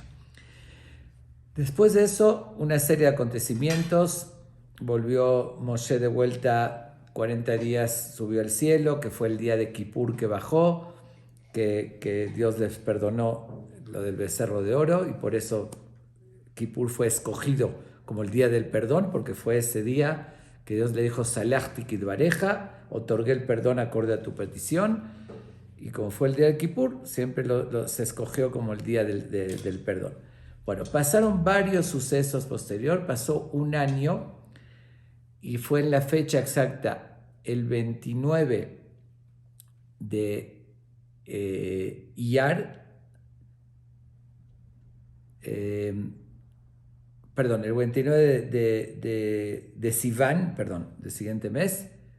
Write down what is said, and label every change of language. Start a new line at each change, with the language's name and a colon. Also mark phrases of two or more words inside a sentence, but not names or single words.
Spanish: Después de eso, una serie de acontecimientos, volvió Moshe de vuelta 40 días, subió al cielo, que fue el día de Kippur que bajó, que Dios les perdonó lo del becerro de oro, y por eso Kippur fue escogido como el día del perdón, porque fue ese día que Dios le dijo,
Hebrew: סלחתי כדבריך,
Spanish: otorgué el perdón acorde a tu petición, y como fue el día de Kippur, siempre se escogió como el día del perdón. Bueno, pasaron varios sucesos posterior, pasó un año, y fue en la fecha exacta, el 29 de Iyar, el 29 de Sivan, del siguiente mes.